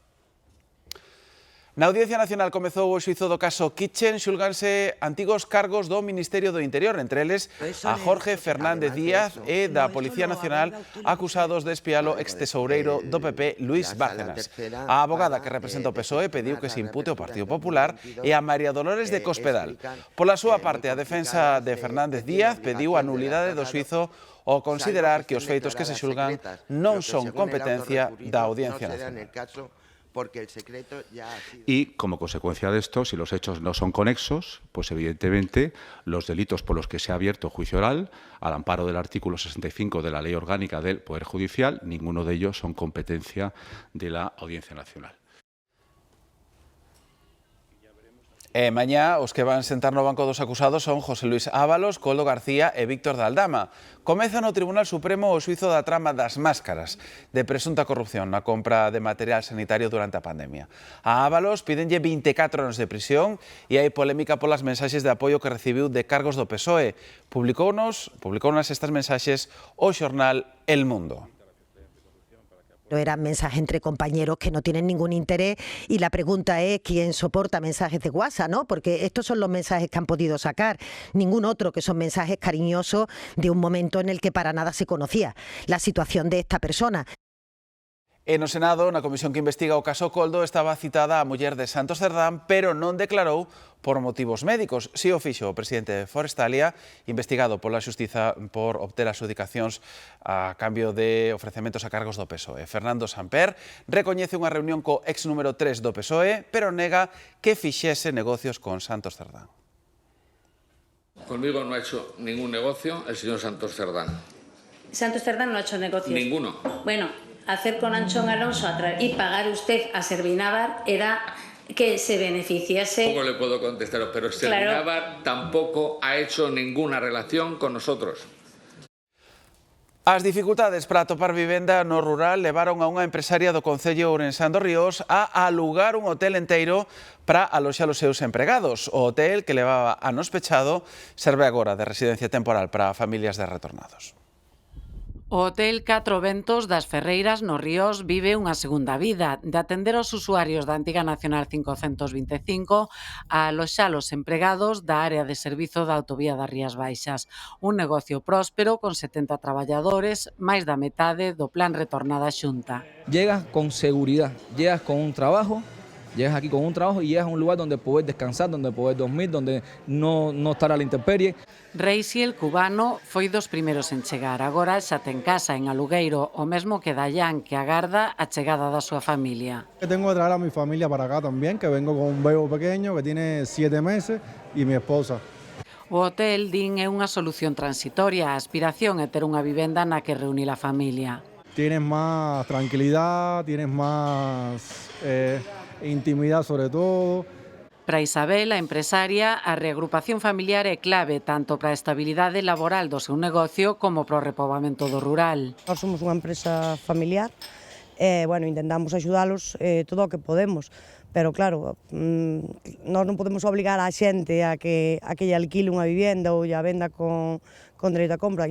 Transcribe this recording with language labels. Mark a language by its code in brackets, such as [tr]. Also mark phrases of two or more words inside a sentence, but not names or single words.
[gl] Na Audiencia Nacional comezou o xuízo do caso Kitchen, xulganse antigos cargos do Ministerio do Interior, entre eles a Jorge Fernández Díaz e da Policía Nacional acusados de espiar o extesoureiro do PP, Luís Bárcenas. A abogada que representa o PSOE pediu que se impute ao Partido Popular e a María Dolores de Cospedal. Pola súa parte, a defensa de Fernández Díaz pediu a nulidade do xuízo ao considerar que os feitos que se xulgan non son competencia da Audiencia Nacional. [es] Porque el secreto ya ha sido... Y como consecuencia de esto, si los hechos no son conexos, pues evidentemente los delitos por los que se ha abierto juicio oral, al amparo del artículo 65 de la Ley Orgánica del Poder Judicial, ninguno de ellos son competencia de la Audiencia Nacional. [gl] Mañá os que van sentar no banco dos acusados son José Luis Ábalos, Coldo García e Víctor de Aldama. Comeza no Tribunal Supremo o xuízo da trama das máscaras de presunta corrupción na compra de material sanitario durante a pandemia. A Ábalos pídenlle 24 anos de prisión e hai polémica polas mensaxes de apoio que recibiu de cargos do PSOE. Publicounos estas mensaxes o xornal El Mundo. [es] Eran mensajes entre compañeros que no tienen ningún interés y la pregunta es quién soporta mensajes de WhatsApp, ¿no? Porque estos son los mensajes que han podido sacar, ningún otro, que son mensajes cariñosos de un momento en el que para nada se conocía la situación de esta persona. [gl] E no Senado, na comisión que investiga o caso Coldo, estaba citada a muller de Santos Cerdán, pero non declarou por motivos médicos. Si o fixo o presidente de Forestalia, investigado pola Xustiza por obter adxudicacións a cambio de ofrecementos a cargos do PSOE. Fernando Samper recoñece unha reunión co ex número 3 do PSOE, pero nega que fixese negocios con Santos Cerdán. [es] Conmigo no ha hecho ningún negocio el señor Santos Cerdán. Santos Cerdán no ha hecho negocios. Ninguno. Bueno, hacer con Anchón Alonso y pagar usted a Servinávar era que se beneficiase. Poco le puedo contestar, pero Servinávar tampoco ha hecho ninguna relación con nosotros. [gl] As dificultades para atopar vivenda no rural levaron a unha empresaria do Concello ourensán dos Ríos a alugar un hotel enteiro para aloxar os seus empregados. O hotel, que levaba anos pechado, serve agora de residencia temporal para familias de retornados. O Hotel Catro Ventos das Ferreiras no Ríos vive unha segunda vida de atender aos usuarios da antiga Nacional 525 a aloxar os empregados da área de servizo da autovía das Rías Baixas. Un negocio próspero con 70 traballadores, máis da metade do plan Retornada Xunta. [es] Llegas con seguridad, llegas con un trabajo. Llegas aquí con un trabajo y llegas a un lugar donde puedes descansar, donde puedes dormir, donde no estar a la intemperie. Reisi, el cubano, [gl] foi dos primeiros en chegar. Agora xa ten casa en alugueiro, o mesmo que Dayan, que agarda a chegada da súa familia. [es] Tengo que traer a mi familia para acá también, que vengo con un bebo pequeño que tiene 7 meses y mi esposa. [gl] O hotel, din, é unha solución transitoria. A aspiración é ter unha vivenda na que reunir a familia. [es] Tienes más tranquilidad, tienes más intimidad sobre todo. [gl] Para Isabel, a empresaria, a reagrupación familiar é clave tanto para a estabilidade laboral do seu negocio como para o repoboamento do rural. Nós somos unha empresa familiar e, intentamos axudalos todo o que podemos, pero claro, nós non podemos obligar a xente a que lle alquile unha vivenda ou a venda con dereito a compra.